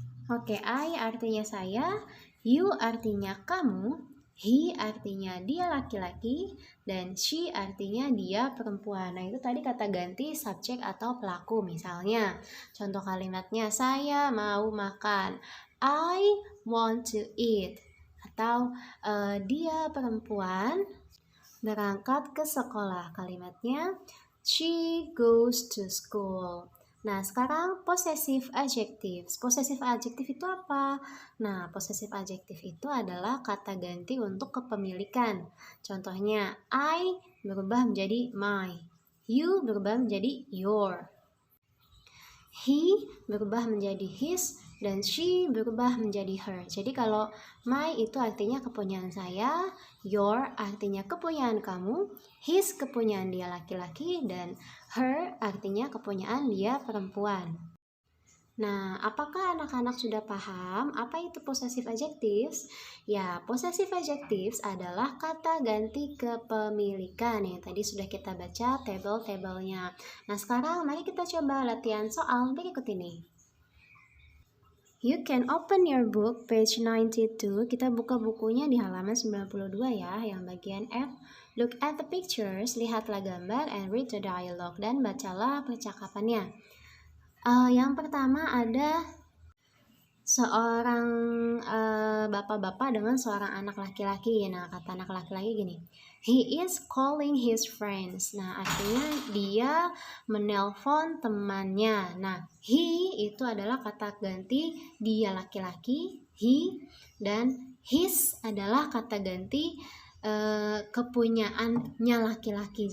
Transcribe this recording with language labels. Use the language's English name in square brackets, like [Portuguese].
[Indonesian] Oke, I artinya saya, you artinya kamu, he artinya dia laki-laki, dan she artinya dia perempuan. Nah, itu tadi kata ganti subjek atau pelaku. Misalnya, contoh kalimatnya, saya mau makan. [English] I want to eat. [Indonesian] Atau dia perempuan berangkat ke sekolah. Kalimatnya, [English] she goes to school. [Indonesian] Nah, sekarang possessive adjectives. Possessive adjective itu apa? Nah, possessive adjective itu adalah kata ganti untuk kepemilikan. Contohnya, I berubah menjadi my. You berubah menjadi your. He berubah menjadi his, dan she berubah menjadi her. Jadi kalau my itu artinya kepunyaan saya, your artinya kepunyaan kamu, his kepunyaan dia laki-laki, dan her artinya kepunyaan dia perempuan. Nah, apakah anak-anak sudah paham apa itu possessive adjectives? Ya, possessive adjectives adalah kata ganti kepemilikan yang tadi sudah kita baca tabel-tabelnya. Nah, sekarang mari kita coba latihan soal berikut ini. [English] You can open your book page 92. [Indonesian] Kita buka bukunya di halaman 92 ya, yang bagian F. [English] Look at the pictures, [Indonesian] lihatlah gambar [English] and read the dialogue, [Indonesian] dan bacalah percakapannya. Yang pertama ada seorang bapak-bapak dengan seorang anak laki-laki. Nah, kata anak laki-laki gini, [English] he is calling his friends. [Indonesian] Nah, artinya dia menelpon temannya. Nah, he itu adalah kata ganti dia laki-laki, he, dan his adalah kata ganti kepunyaannya laki-laki.